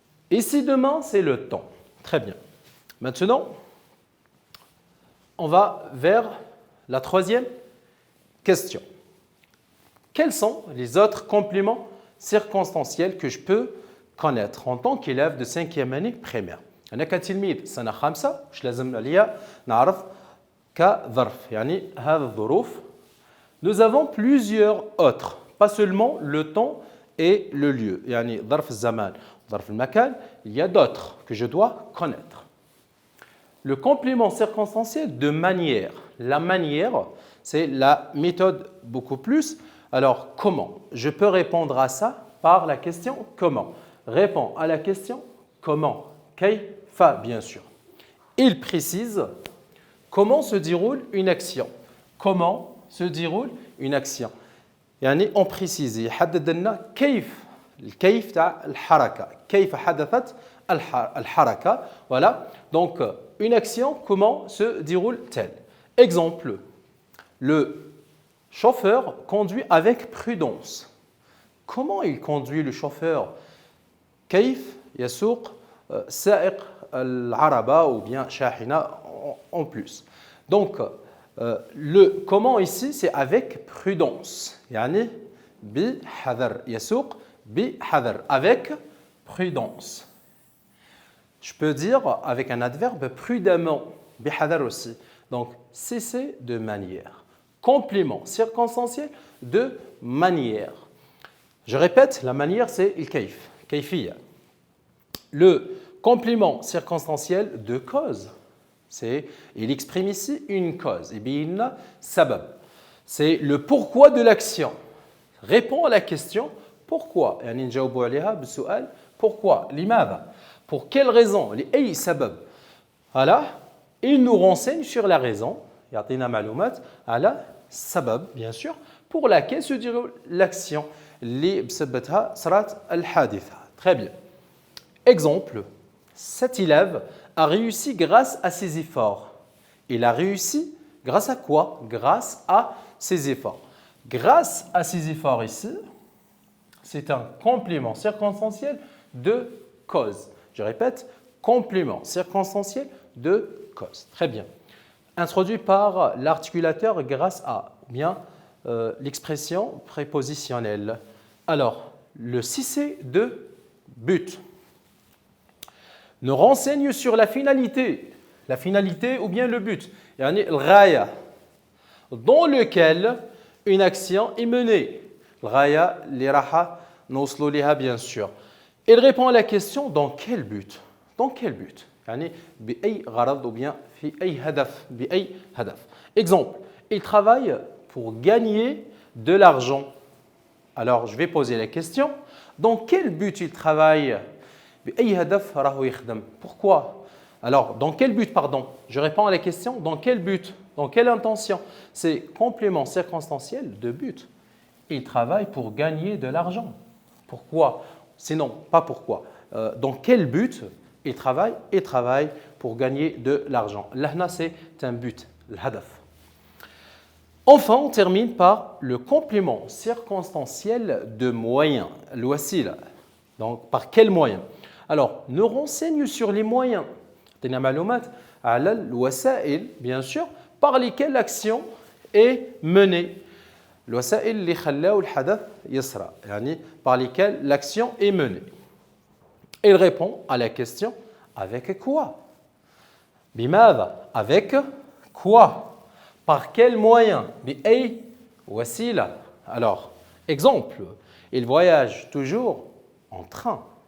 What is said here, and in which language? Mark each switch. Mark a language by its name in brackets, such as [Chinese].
[French] Ici, demain, c'est le temps. Très bien. Maintenant, on va vers la troisième question. Quels sont les autres compléments circonstanciels que je peux connaître en tant qu'élève de 5e année primaire? [Arabic] أنا كتلميذ سنة خامسة واش لازم عليا نعرف كظرف يعني هذه الظروف. [French] Nous avons plusieurs autres, pas seulement le temps et le lieu. [Arabic] يعني ظرف الزمان, ظرف المكان, [French] il y a d'autres que je dois connaître. Le complément circonstanciel de manière. La manière, c'est la méthode beaucoup plus. Alors, comment? Je peux répondre à ça par la question comment. Réponds à la question comment. Kayfa, bien sûr. Il précise comment se déroule une action. Comment se déroule une action. [Arabic] يعني [French] on précise [Arabic] يحدد لنا كيف الكيف تاع الحركة. كيف حدثت الحركة. [French] Voilà. Donc, une action, comment se déroule-t-elle? Exemple, le chauffeur conduit avec prudence. Comment il conduit le chauffeur? [Arabic] كيف يسوق سائق العربة [French] ou bien [Arabic] شاحنة [French] en plus. Donc, le comment ici, c'est avec prudence. [Arabic] يعني بحذر يسوق بحذر [French] avec prudence. Je peux dire avec un adverbe prudemment, bihadar aussi. Donc, c'est de manière. Complément circonstanciel de manière. Je répète, la manière, c'est le [Arabic] kayf, kayfiya. [French] Le complément circonstanciel de cause, il exprime ici une cause. [Arabic] Ibinna sabab. [French] C'est le pourquoi de l'action. Répond à la question pourquoi. [Arabic] يعني نجاوبوا عليها بالسؤال [French] pourquoi, [Arabic] لماذا. [French] Pour quelle raison? [Arabic] لأي سبب. [French] Voilà. Il nous renseigne sur la raison. [Arabic] يعطينا معلومات على السبب, [French] bien sûr, pour laquelle se déroule l'action. [Arabic] اللي بسببتها صارت الحادثة. [French] Très bien. Exemple. Cet élève a réussi grâce à ses efforts. Il a réussi grâce à quoi? Grâce à ses efforts. Grâce à ses efforts ici, c'est un complément circonstanciel de cause. Je répète, complément circonstanciel de cause. Très bien. Introduit par l'articulateur grâce à, ou bien l'expression prépositionnelle. Alors, le 6C de but nous renseigne sur la finalité ou bien le but, [Arabic] يعني الغاية, [French] dans lequel une action est menée. [Arabic] الغاية اللي راح نوصلوا ليها [French] bien sûr. Il répond à la question dans quel but? Dans quel but? [Arabic] يعني بأي غرض [French] ou bien [Arabic] في أي هدف بأي هدف. [French] Exemple, il travaille pour gagner de l'argent. Alors, je vais poser la question. Dans quel but il travaille? [Arabic] بأي هدف راهو يخدم. [French] Pourquoi? Alors, dans quel but, pardon? Je réponds à la question, dans quel but? Dans quelle intention? C'est complément circonstanciel de but. Il travaille pour gagner de l'argent. Pourquoi? Sinon, pas pourquoi. Dans quel but il travaille? Il travaille pour gagner de l'argent. [Arabic] L'ahna, [French] c'est un but, [Arabic] l'hadaf. [French] Enfin, on termine par le complément circonstanciel de moyens, [Arabic] l'wasila. [French] Donc, par quel moyen? Alors, nous renseigne sur les moyens. T'as [Arabic] معلومات على الوسائل, [French] bien sûr, par lesquels l'action est menée. [Arabic] الوسائل اللي خلاو الحدث يسرى, يعني [French] par lesquels l'action est menée. Il répond à la question avec quoi? [Arabic] بماذا? [French] Avec quoi? Par quel moyen? [Arabic] بأي وسيلة? [French] Alors, exemple, il voyage toujours en train.